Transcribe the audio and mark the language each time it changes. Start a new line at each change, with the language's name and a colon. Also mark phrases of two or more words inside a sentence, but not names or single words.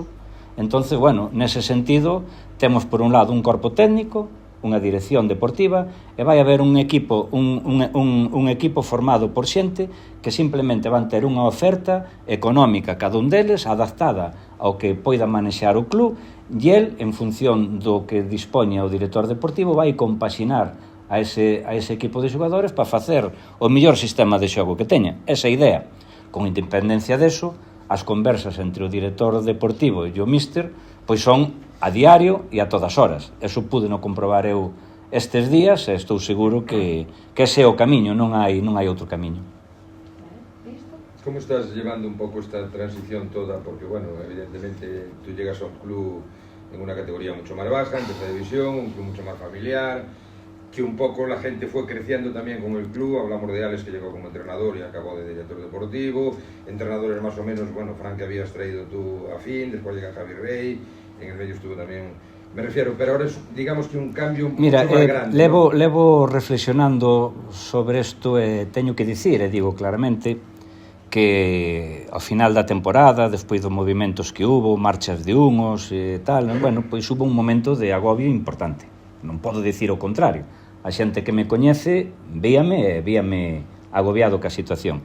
Galician: Entonces, bueno, nese sentido, temos por un lado un corpo técnico, unha dirección deportiva, e vai haber un equipo formado por xente que simplemente van ter unha oferta económica cada un deles adaptada ao que poida manexar o club, e el, en función do que dispoña o director deportivo, vai compaxinar a ese equipo de xogadores para facer o mellor sistema de xogo que teña. Esa idea. Con independencia deso, as conversas entre o director deportivo e o míster pois son a diario e a todas horas. Eso pude no comprobar eu estes días e estou seguro que ese é o camiño, non hai outro camiño.
Spanish: ¿Cómo estás llevando un poco esta transición toda? Porque, bueno, evidentemente tú llegas a un club en una categoría mucho más baja, en tercera división, un club mucho más familiar, que un poco la gente fue creciendo también con el club. Hablamos de Alex, que llegó como entrenador y acabó de director deportivo, entrenadores más o menos, bueno, Frank, que habías traído tú a fin, después llega Javi Rey, en el medio estuvo también, me refiero, pero ahora es, digamos que un cambio mucho más grande.
Galician: Levo reflexionando sobre isto e teño que dicir, e digo claramente, que ao final da temporada, despois dos movimentos que hubo, marchas de unos e tal, bueno, pois hubo un momento de agobio importante. Non podo dicir o contrario. A xente que me coñece víame agobiado ca situación.